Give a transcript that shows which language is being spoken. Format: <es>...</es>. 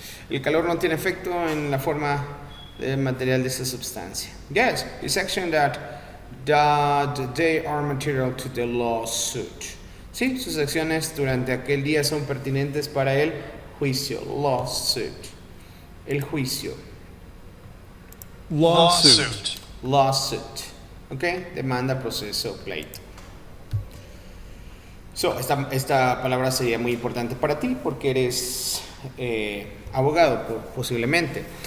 <es>El calor no tiene efecto en la forma del material de esa sustancia.</es> <en>Yes, it's action that they are material to the lawsuit.</en> <es>Sí, sus acciones durante aquel día son pertinentes para el juicio. Lawsuit. El juicio.</es> <en>Lawsuit.</en> <es>Lawsuit. ¿Ok? Demanda, proceso, pleito. So, esta palabra sería muy importante para ti porque eres abogado, posiblemente.</es>